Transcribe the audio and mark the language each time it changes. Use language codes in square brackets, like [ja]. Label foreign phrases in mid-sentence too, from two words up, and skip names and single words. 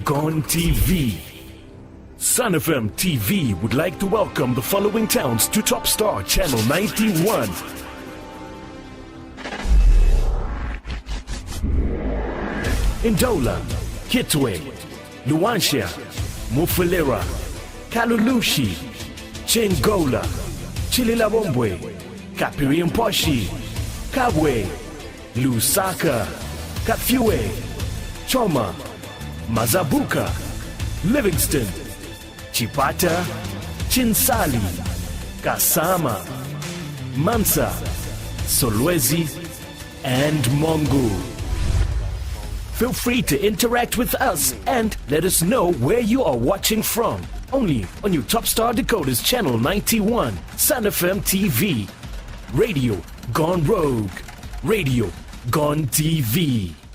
[en] Gone TV. Sun FM TV would like to welcome the following towns to Top Star Channel 91. Ndola, Kitwe, Luanshya, Mufulira, Kalulushi, Chingola, Chililabombwe, Kapiriamposhi, Kabwe, Lusaka, Kafue, Choma, Mazabuka, Livingston, Chipata, Chinsali, Kasama, Mansa, Solwezi, and Mongu. Feel free to interact with us and let us know where you are watching from. Only on your Top Star Decoders Channel 91, Sun FM TV. Radio Gone Rogue. Radio Gone TV.